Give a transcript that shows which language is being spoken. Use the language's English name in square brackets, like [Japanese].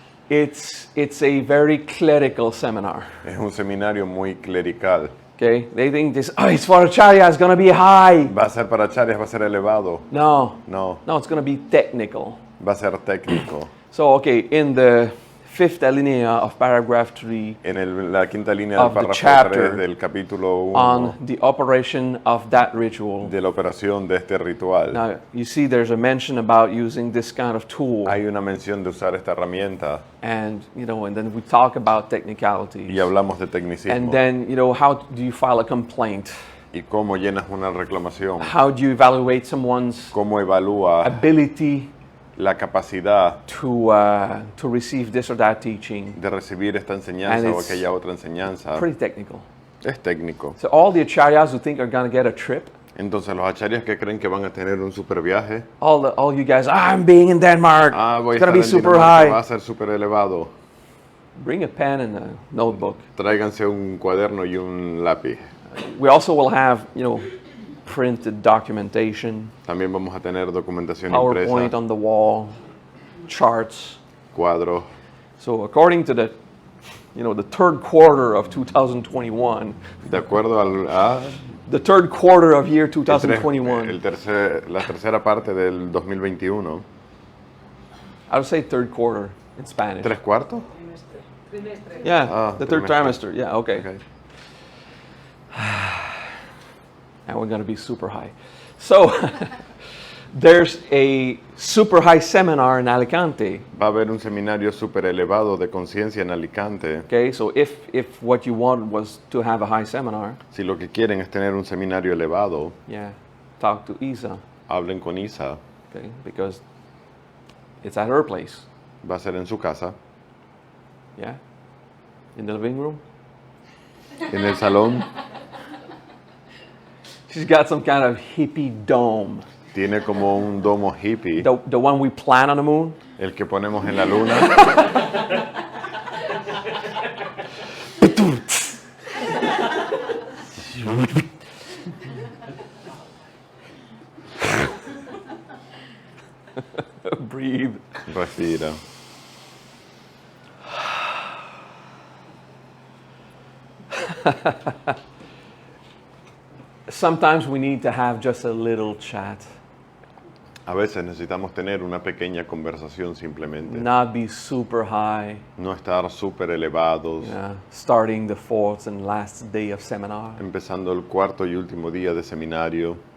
[English] It's a very clerical seminar. [Spanish] Es un seminario muy clerical. [English] Okay? They think this, oh, it's for acharya, it's going to be high. [Spanish] Va a ser para acharyas, va a ser elevado. [English] No, [Spanish] No, [English] no, it's going to be technical. [Spanish] va a ser técnico. [English] So, okay, in the fifth alinea of paragraph 3 [Spanish] En la quinta línea del [English] Of the [Spanish] párrafo [English] chapter [Spanish] 3 del capítulo 1 [English] on the operation of that ritual. [Spanish] de la operación de este ritual, [English] Now, you see there's a mention about using this kind of tool. [Spanish] hay una mención de usar esta herramienta [English] And, you know, and then we talk about technicality. [Spanish] y hablamos de [English] And [Spanish] tecnicismo. [English] then, you know, how do you file a complaint? [Spanish] ¿Y cómo llenas una reclamación? [English] How do you evaluate someone's [Spanish] ¿Cómo evalúa [English] ability [Spanish] la capacidad [English] to receive this or that teaching? [Spanish] de recibir esta [English] And [Spanish] enseñanza o [English] it's [Spanish] aquella otra enseñanza? [English] Pretty technical. [Spanish] Es técnico. [English] So all the acharyas who think are going to get a trip, [Spanish] Entonces los acharyas que creen que van a tener un super viaje, [English] all you guys, I'm being in Denmark. [Spanish] voy a [English] It's going [Spanish] estar [English] to be [Spanish] en [English] super [Spanish] Dinamarca, va [English] high. [Spanish] a ser super elevado. [English] Bring a pen and a notebook. [Spanish] Tráiganse un cuaderno y un lápiz. [English] We also will have, you know, printed documentation, [Spanish] También vamos a tener documentación [English] PowerPoint [Spanish] impresa, [English] on the wall, charts. [Spanish] cuadros. [English] So according to the, you know, the third quarter of 2021, [Spanish] De acuerdo a [English] the third quarter of year [Spanish] el [English] 2021, [Spanish] la tercera parte del 2021. [English] I would say third quarter in Spanish. [Spanish] ¿Tres cuartos? [English] Yeah, the third [Spanish] trimestre. [English] trimester. Yeah, okay. Okay. And we're going to be super high. So there's a super high seminar in Alicante. [Spanish] Va a haber un seminario super elevado de conciencia en Alicante. [English] Okay, so if what you want was to have a high seminar, [Spanish] Si lo que quieren es tener un seminario elevado, [English] yeah, talk to Isa, [Spanish] hablen con Isa. [English] okay, because it's at her place, [Spanish] Va a ser en su casa, [English] yeah, in the living room. [Spanish] en el salón. [English] She's got some kind of hippie dome, [Spanish] Tiene como un domo hippie, [English] the one we plant on the moon. [Spanish] el que ponemos en la luna. [English] Breathe. [Spanish] Respira. [English] Sometimes we need to have just a little chat, [Spanish] A veces necesitamos tener una pequeña conversación simplemente. [English] not be super high, [Spanish] No estar súper elevados, [English] starting the fourth and last day of seminar. [Spanish] empezando el cuarto y último día de seminario.